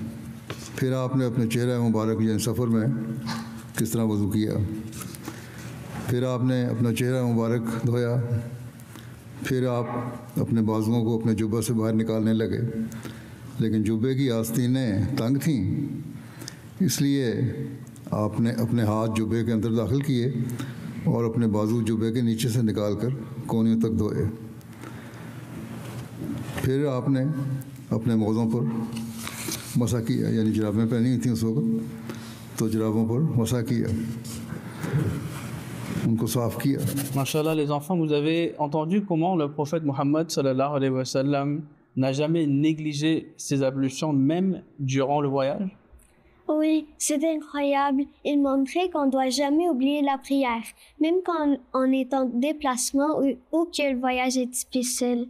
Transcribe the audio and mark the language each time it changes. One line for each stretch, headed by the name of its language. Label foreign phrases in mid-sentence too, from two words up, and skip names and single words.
Hindi: फिर आपने अपने चेहरा मुबारक यानी सफ़र में किस तरह वज़ू किया, फिर आपने अपना चेहरा मुबारक धोया, फिर आप अपने बाजुओं को अपने जुब्बा से बाहर निकालने लगे, लेकिन जुब्बे की आस्तीनें तंग थीं, इसलिए आपने अपने हाथ जुब्बे के अंदर दाखिल किए और अपने बाजू जुब्बे के नीचे से निकालकर कोहनियों तक धोए। फिर आपने अपने मौज़ों पर मसा किया, यानी जुराबें पहनी हुई थी उस वक्त, तो जराबों पर मसा किया, उनको साफ किया।
French: Mashallah, les enfants, vous avez entendu comment le prophète Mohammed
Arabic: صلى الله عليه وسلم
French: n'a jamais négligé ses ablutions, même durant le voyage? Oui, c'est incroyable. Il montrait qu'on ne doit jamais oublier la prière, même quand on est en déplacement ou que le voyage est difficile.